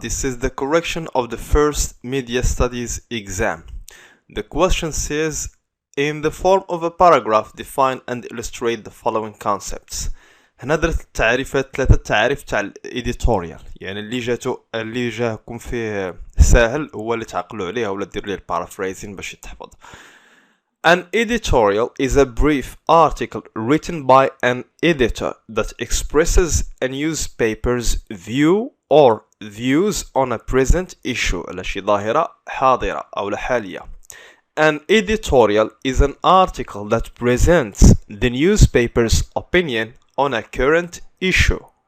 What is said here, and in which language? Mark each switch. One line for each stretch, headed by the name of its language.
English: This is the correction of the first media studies exam. The question says, in the form of a paragraph, define and illustrate the following concepts.
Arabic: هنا درت التعريفات ثلاثة تعريف تاع الإديتوريال، يعني اللي جاكم فيه سهل هو اللي تعقلوا عليه ولا دير ليه البارافريزين باش يتحفظ.
English: An editorial is a brief article written by an editor that expresses a newspaper's view or views on a present issue
Arabic: على شي ظاهرة حاضرة أو حالية.
English: An editorial is an article that presents the newspaper's opinion on a current issue.